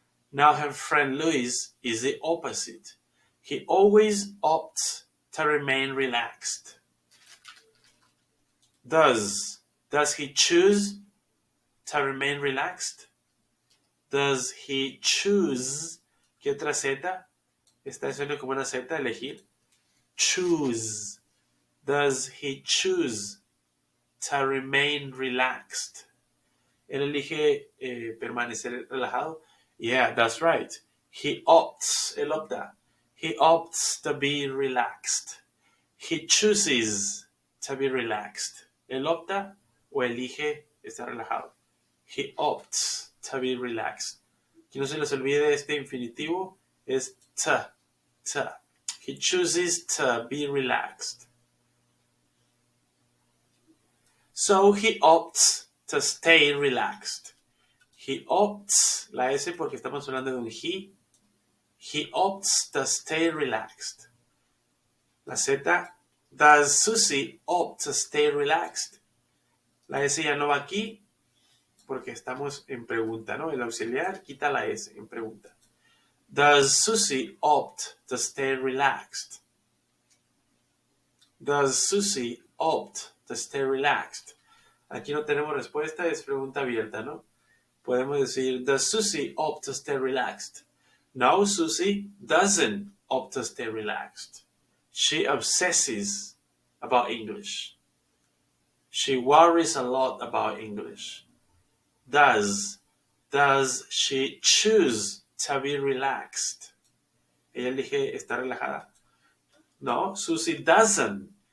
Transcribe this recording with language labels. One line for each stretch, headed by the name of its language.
English: Now her friend Louise is the opposite. He always opts to remain relaxed. Does he choose to remain relaxed? Does he choose?
Spanish: ¿Qué otra Z? Está suena como una Z, elegir.
English: Choose. Does he choose to remain relaxed?
Spanish: Él elige permanecer relajado.
English: Yeah, that's right. He opts,
Spanish: él opta.
English: He opts to be relaxed. He chooses to be relaxed.
Spanish: Él opta o elige estar relajado.
English: He opts to be relaxed.
Spanish: Que no se les olvide este infinitivo es to.
English: He chooses to be relaxed. So he opts to stay relaxed. He opts,
Spanish: la S porque estamos hablando de un he.
English: He opts to stay relaxed.
Spanish: La Z,
English: does Susie opt to stay relaxed?
Spanish: La S ya no va aquí porque estamos en pregunta, ¿no? El auxiliar quita la S en pregunta.
English: Does Susie opt to stay relaxed? Does Susie opt to stay relaxed?
Spanish: Aquí no tenemos respuesta, es pregunta abierta, ¿no? Podemos decir,
English: does Susie opt to stay relaxed? No, Susie doesn't opt to stay relaxed. She obsesses about English. She worries a lot about English. Does she choose to be relaxed?
Spanish: Ella elige estar relajada.
English: No, Susie doesn't.